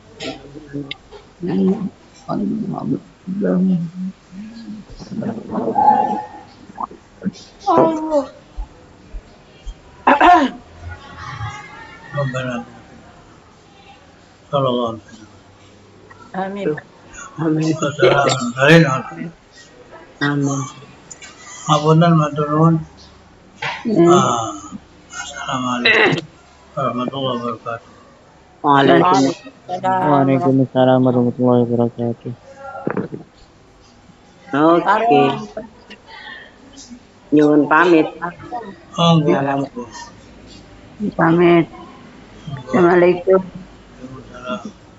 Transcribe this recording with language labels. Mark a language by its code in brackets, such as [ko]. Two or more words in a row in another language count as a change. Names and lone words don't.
[ar] ربنا آتنا. صلى الله عليه وسلم. آمين آمين والسلام عليكم. آمين [jv] Apunten matur nuwun. [ar] السلام عليكم ورحمة الله وبركاته. وعليكم السلام ورحمة الله وبركاته. [jv] Oke. Nyuwun pamit. Oh, nggih. Pamit. Assalamualaikum. [ar] Waalaikumsalam.